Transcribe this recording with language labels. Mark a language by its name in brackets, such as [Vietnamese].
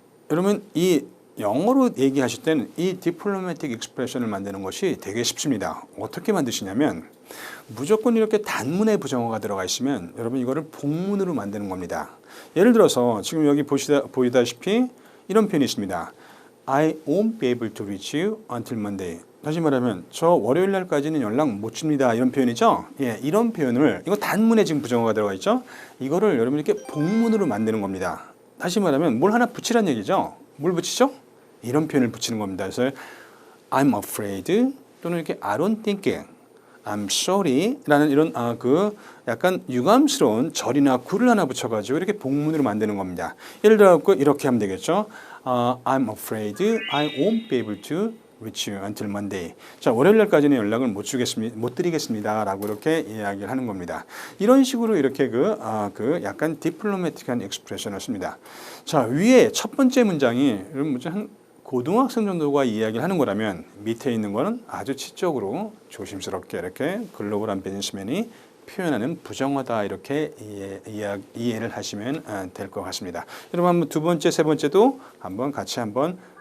[Korean] 여러분 이 영어로 얘기하실 때는 이 디플로매틱 익스프레션을 만드는 것이 되게 쉽습니다. 어떻게 만드시냐면 무조건 이렇게 단문의 부정어가 들어가 있으면 여러분 이거를 복문으로 만드는 겁니다. 예를 들어서 지금 여기 보이다시피 이런 표현이 있습니다. [English] I won't be able to reach you until Monday. [Korean] 다시 말하면 저 월요일 날까지는 연락 못 줍니다. 이런 표현이죠. 예, 이런 표현을 이거 단문에 지금 부정어가 들어가 있죠. 이거를 여러분 이렇게 복문으로 만드는 겁니다. 다시 말하면 뭘 하나 붙이란 얘기죠. 뭘 붙이죠? 이런 표현을 붙이는 겁니다. 그래서 [English] I'm afraid [Korean] 또는 이렇게 [English] I don't think, I'm sorry [Korean] 라는 이런 약간 유감스러운 절이나 구를 하나 붙여가지고 이렇게 복문으로 만드는 겁니다. 예를 들어 이렇게 하면 되겠죠. [English] I'm afraid I won't be able to reach you until Monday. [Korean] 자, 월요일 날까지는 연락을 못 드리겠습니다라고 이렇게 이야기를 하는 겁니다. 이런 식으로 이렇게 약간 디플로매틱한 익스프레션을 씁니다. 자, 위에 첫 번째 문장이 여러분 한 고등학생 정도가 이야기를 하는 거라면 밑에 있는 거는 아주 지적으로 조심스럽게 이렇게 글로벌한 비즈니스맨이 표현하는 부정어다 이렇게 이해를 하시면 될 것 같습니다. 여러분 한번 두 번째, 세 번째도 한번 같이 한번